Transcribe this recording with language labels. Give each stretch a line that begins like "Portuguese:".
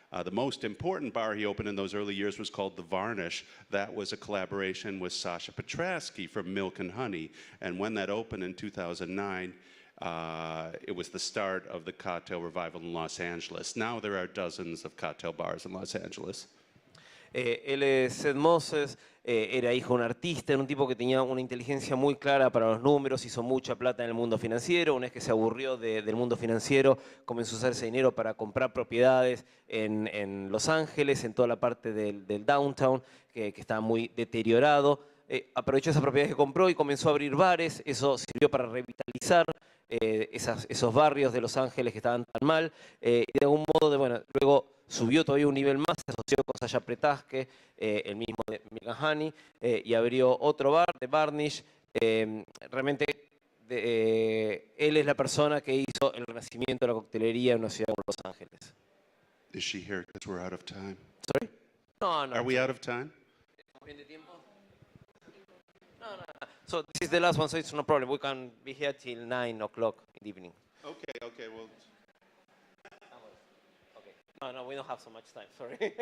English: The most important bar he opened in those early years was called The Varnish. That was a collaboration with Sasha Petrasky from Milk and Honey. And when that opened in 2009, it was the start of the cocktail revival in Los Angeles. Now there are dozens of cocktail bars in Los Angeles.
Spanish: Él es Ed Moses, era hijo de un artista, era un tipo que tenía una inteligencia muy clara para los números, hizo mucha plata en el mundo financiero. Una vez que se aburrió del mundo financiero, comenzó a usar ese dinero para comprar propiedades en Los Ángeles, en toda la parte del downtown, que estaba muy deteriorado. Aprovechó esas propiedades que compró y comenzó a abrir bares. Eso sirvió para revitalizar esos barrios de Los Ángeles que estaban tan mal. Y de algún modo, luego subió todavía un nivel más, se asoció con Sasha Petrasky, el mismo de Milk and Honey, y abrió otro bar, The Varnish. Realmente él es la persona que hizo el renacimiento de la coctelería en una ciudad como Los Ángeles.
English: Is she here because we're out of time? ¿Sorry? No. Are we out of time?
Spanish: ¿Estamos bien de tiempo? No.
English: So this is the last one, so it's no problem. We can be here till 9 o'clock in the evening. Okay, well, No, we don't have so much time, sorry.